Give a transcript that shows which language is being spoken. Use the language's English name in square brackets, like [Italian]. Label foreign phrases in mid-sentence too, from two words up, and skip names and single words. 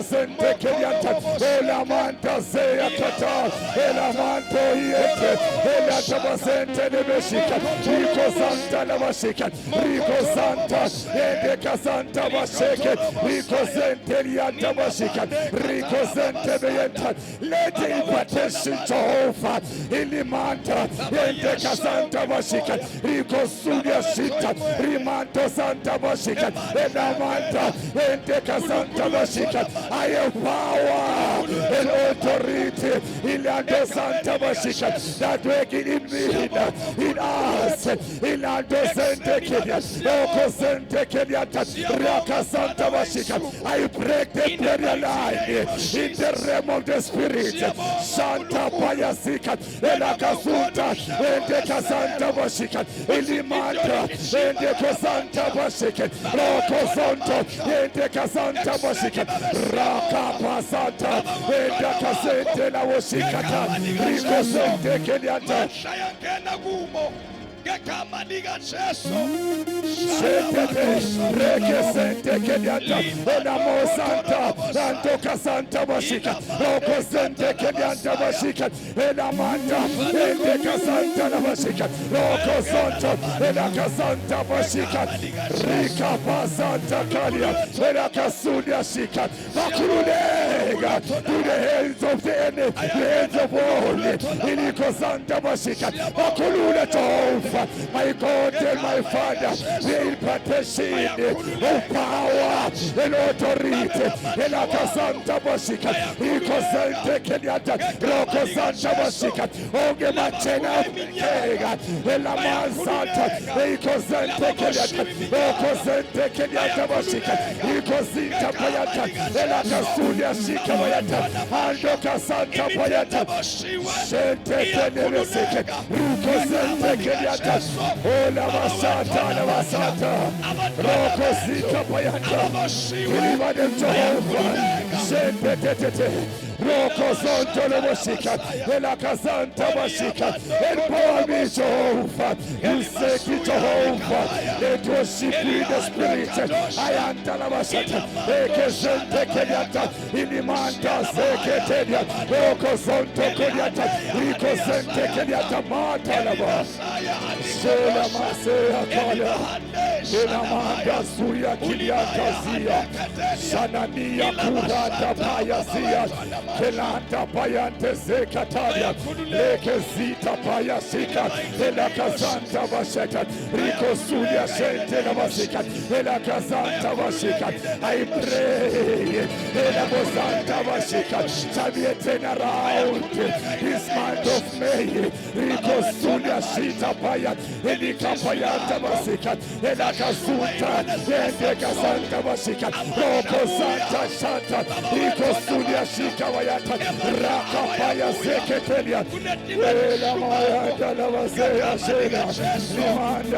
[English] Sente Kelianta, Elamanda Zeya Kata, Elamanto Yete, Elataba Sente Nebeshika, Rico Santa Labashika, Rico Santa, Endeka Santa Basheke, Rico Sente Lianta Bashika, Rico Sente Beyenta, let the impartation Jehovah, Ilimanta, Endeka Santa Bashika, Rico Sulia Shita, Rimanto Santa Bashika. Bashika, Elamanta, Enteka Santa Bashika. I have power and authority Ilando Santa Bashika that working in me, in us, Ilando Santa Kenya, Oko Santa Kenya, Raka Santa Bashika. I break the prayer line in the realm of the spirit. Santa Payasika, Elakasunta, Enteka Santa Bashika, Ilimanta, Enteka Santa Bashika, Roko Santo, Enteka Santa Bashika, Raka Pasanta, Enteka Sente La Washikata, Rico Sente Kenyata. Sente Kenyata, Enamo Santa, Santoka Santa Bashika, Roko Sente Kenyata Bashika, Enamanda, Enteka Santa Bashika, Roko Santo, Enaka Santa Bashika, Rika Pasanta Kalia, Enaka Sunya Shika, Makurunega, to the hands of the enemy, the hands of all, Iliko Santa Bashika, Makuruna Tova. My God and my Father, the impartation of power and authority. Elaka Santa Bashika, Iko Santa Kenyata, Roko Santa Bashika, Oge Machena, Kega, Elaman Santa, Iko Santa Kenyata, Roko Santa Kenyata Bashika, Iko Santa Payata, Elaka Sunya Shika Payata, Andoka Santa Payata, Shente Kenyata, Ruko Santa Kenyata. Ola Basata, La Basata, Roko Sita Payata, Iliva de Jehovah, Shente Roko Santo La Bashika, Elaka Santa Bashika, empower me, Jehovah, you say Jehovah, let worship you in the spirit, I am Talabashata, Eke Sente Kenyata, Ilimanta Seketeria, Roko Santo Kenyata, Rico Sente Kenyata, Matalaba, Sela Masea Kaya, Elamanda Suya Kiliata Zia, Shanania Kurata Payazia, Kelanta Payante Zekataria, Leke Zita Payasika, Elaka Santa Basheka, Rico Suya Shente Nabasika, Elaka Santa Bashika. I pray, Elabo Santa Bashika, shall be a turnaround this month of May. Rico Suya Shita Payat, Elika Payanta Basika, Elaka Sunta, Eleka Santa Basika, Roko Santa Shanta, Rico Suya Shika. Raka Paya Seketelia, Ela Mayata Lavasea Shena, Limanda